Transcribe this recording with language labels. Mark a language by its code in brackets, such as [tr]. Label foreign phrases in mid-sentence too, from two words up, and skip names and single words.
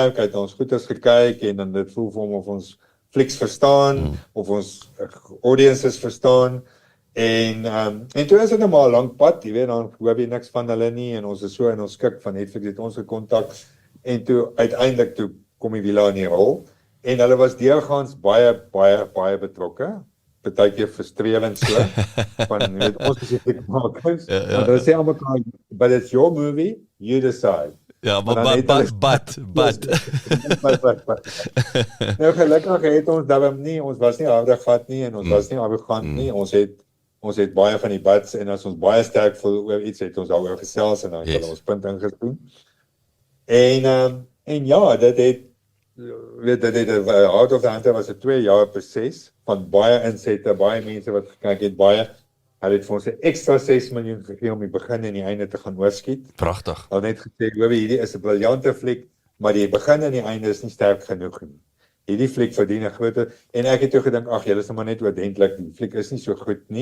[af] Hy het ons goeders gekyk en dan dit voel vir hom of ons flieks verstaan of ons audiences verstaan en toe is dit nou maar 'n lang pad, jy weet, dan hoor jy niks van hulle nie en ons is so in ons skik van Netflix het ons gekontak en toe uiteindelik toe kom die Vila in die rol en hulle was deurgaans baie betrokke, partykeer frustrerend so van jy weet ons spesifiek makers, want hulle sê almal [en] but it's your movie, you decide. [af] Ja, but. Nou gelukkig het ons daarom nie, ons was nie harde gat nie en ons was nie arrogant nie. Ons het baie van die buts en as ons baie sterk voel oor iets het ons daaroor gesels en dan het ons punt ingesien. En ja, dit het Out of the Hunter was 'n 2 jaar proses van baie insette, baie mense wat gekyk het, hulle het vir ons 'n ekstra 6 miljoen gegee om die begin en die einde te gaan oorskiet. Pragtig. Hulle het net gesê, "Hoor, hierdie is 'n briljante fliek, maar die begin en die einde is nie sterk genoeg nie. Hierdie fliek verdien 'n groter." En ek het toe gedink, ag, julle is nou maar net oordentlik, die fliek is nie so goed nie.